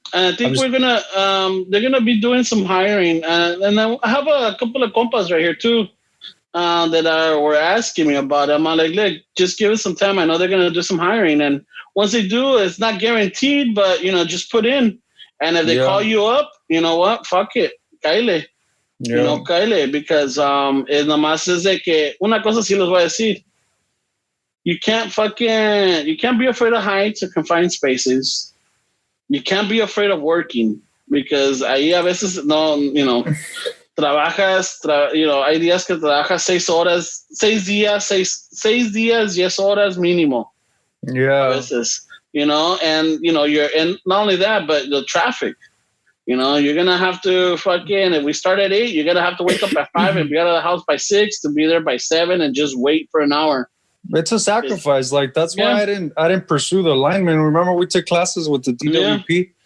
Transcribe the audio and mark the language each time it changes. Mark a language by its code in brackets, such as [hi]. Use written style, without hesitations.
[en] I think they're gonna be doing some hiring, and I have a couple of compas right here too that were asking me about it. I'm like, look, just give us some time. I know they're gonna do some hiring, and once they do, it's not guaranteed, but just put in, and if they call you up, you know what? Fuck it. [es] Caile, caile, because es nomás es de que una cosa sí les voy a decir. [en] You can't be afraid of heights or confined spaces. You can't be afraid of working because [es] ahí a veces trabajas, hay días que trabajas 6 días, 10 horas mínimo. [en] Yeah. [es] A veces, [en] and you're, and not only that, but the traffic. You're going to have to if we start at 8, you're going to have to wake up at 5 and be out of the house by 6 to be there by 7 and just wait for an hour. It's a sacrifice. Like, that's why I didn't pursue the lineman. Remember we took classes with the DWP? Yeah.